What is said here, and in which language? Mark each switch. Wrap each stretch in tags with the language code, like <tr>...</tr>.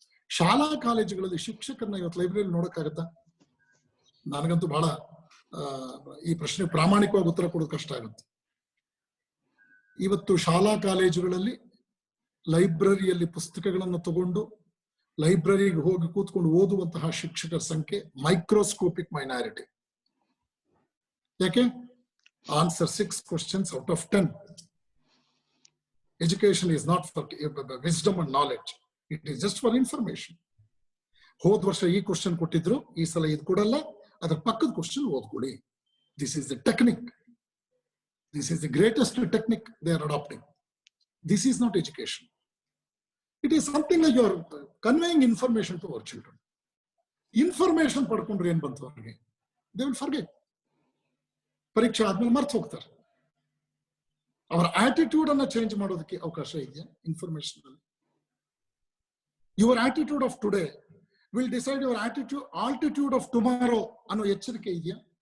<kn>ಶಾಲಾ ಕಾಲೇಜುಗಳಲ್ಲಿ ಶಿಕ್ಷಕರನ್ನ ಇವತ್ತು ಲೈಬ್ರರಿ ನೋಡಕ್ಕಾಗತ್ತಾ? ನನಗಂತೂ ಬಹಳ ಈ ಪ್ರಶ್ನೆ ಪ್ರಾಮಾಣಿಕವಾಗಿ ಉತ್ತರ ಕೊಡೋದು ಕಷ್ಟ ಆಗುತ್ತೆ. ಇವತ್ತು ಶಾಲಾ ಕಾಲೇಜುಗಳಲ್ಲಿ ಲೈಬ್ರರಿಯಲ್ಲಿ ಪುಸ್ತಕಗಳನ್ನು ತಗೊಂಡು ಲೈಬ್ರರಿಗೆ ಹೋಗಿ ಕೂತ್ಕೊಂಡು ಓದುವಂತಹ ಶಿಕ್ಷಕರ ಸಂಖ್ಯೆ ಮೈಕ್ರೋಸ್ಕೋಪಿಕ್ ಮೈನಾರಿಟಿ. ಯಾಕೆ?</kn> <en>Answer 6 questions out of 10. Education is not for wisdom and knowledge. It is just for information.</en> <kn>ಹೋದ ವರ್ಷ ಈ ಕ್ವಶನ್ ಕೊಟ್ಟಿದ್ರು, ಈ ಸಲ ಇದು ಕೊಡಲ್ಲ, ಅದರ ಪಕ್ಕದ ಕ್ವಶನ್ ಓದ್ಕೊಳ್ಳಿ.</kn> <en>This is the technique. This is the greatest technique they are adopting. This is not education. It is something like you are conveying information to our children.</en> <kn>Information ಪಡ್ಕೊಂಡ್ರೆ ಏನ್ ಬಂತು ಅವ್ರಿಗೆ?</kn> <en>They will forget.</en> <kn>ಪರೀಕ್ಷೆ ಆದ್ಮೇಲೆ ಮರ್ತು ಹೋಗ್ತಾರೆ. ಅವರ attitude ಅನ್ನ change ಮಾಡೋದಕ್ಕೆ ಅವಕಾಶ ಇದೆಯಾ ಇನ್ಫಾರ್ಮೇಶನ್ ಅಲ್ಲಿ?</kn> <en>your attitude of today will decide your altitude of tomorrow</en> <kn>ಅನ್ನೋ ಎಚ್ಚರಿಕೆ ಇದೆಯಾ?</kn>